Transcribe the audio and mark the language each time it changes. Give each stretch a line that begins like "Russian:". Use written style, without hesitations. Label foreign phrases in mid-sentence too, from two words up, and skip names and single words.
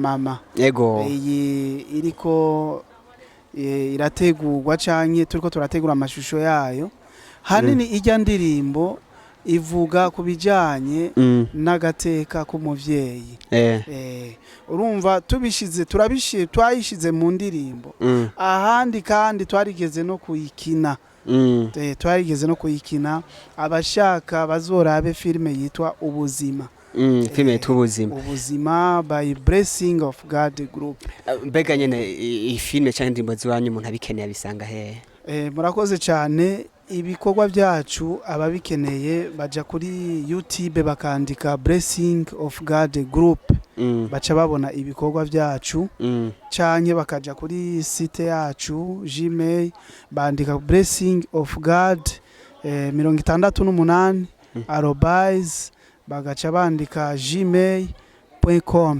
Rundi: mama iyi iriko irategurwa canke turiko turategura amashusho yayo hanini ijya ndirimbo ivuga kubijanye n'agateka k'umuvyeyi urumva twayishize mu ndirimbo ahandi kandi twarigeze no kuyikina abashaka bazorabe filime yitwa ubuzima filime yitwa ubuzima by Blessing of God group mbega nyene iyi filime cyangwa indirimbo ziwanyu umuntu abikeneye abisanga hehe murakoze cyane ibikorwa byacu ababikeneye baja kuri YouTube bakandika Blessing of God group baca babona ibikorwa byacu canke bakaja kuri site yacu Gmail bandika Blessing of God 68 bagaca bandika gmail.com